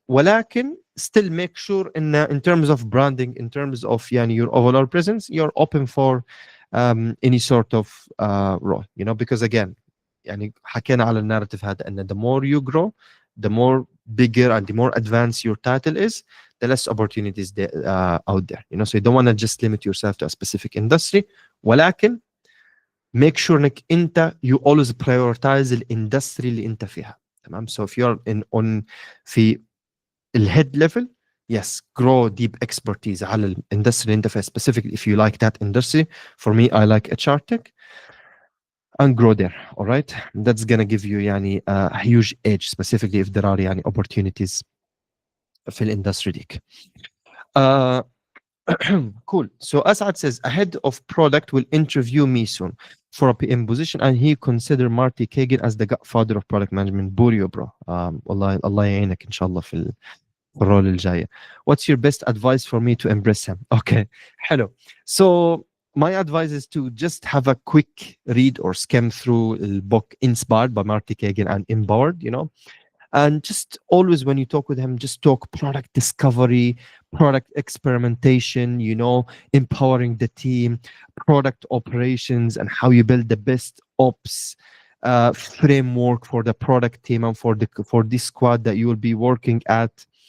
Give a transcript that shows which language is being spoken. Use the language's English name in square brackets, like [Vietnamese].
[English] ولكن still make sure in terms of branding, in terms of your overall presence, you're open for any sort of role, because again, [Arabic] حكينا على النارrative هذا ان [English] the more you grow, the more bigger and the more advanced your title is, the less opportunities out there. So you don't want to just limit yourself to a specific industry. ولكن make sure [Arabic] انك انت [English] you always prioritize الindustry [Arabic] اللي انت فيها. تمام. [English] So if you're on في الhead level, yes, grow deep expertise على الindustry [Arabic] اللي انت فيها, [English] specifically if you like that industry. For me, I like HR tech, and grow there. All right, that's gonna give you a huge edge, specifically if there are opportunities في الindustry ديك. Cool. So Asad says, a head of product will interview me soon for a PM position, and he consider Marty Kagan as the godfather of product management. Burio, bro. [Arabic] والله الله يعينك إن شاء الله في الرول الجاية. [English] What's your best advice for me to impress him? Okay, hello. So my advice is to just have a quick read or skim through the book Inspired by Marty Kagan and Empowered, and just always when you talk with him, just talk product discovery, product experimentation, empowering the team, product operations, and how you build the best ops framework for the product team and for this squad that you will be working at.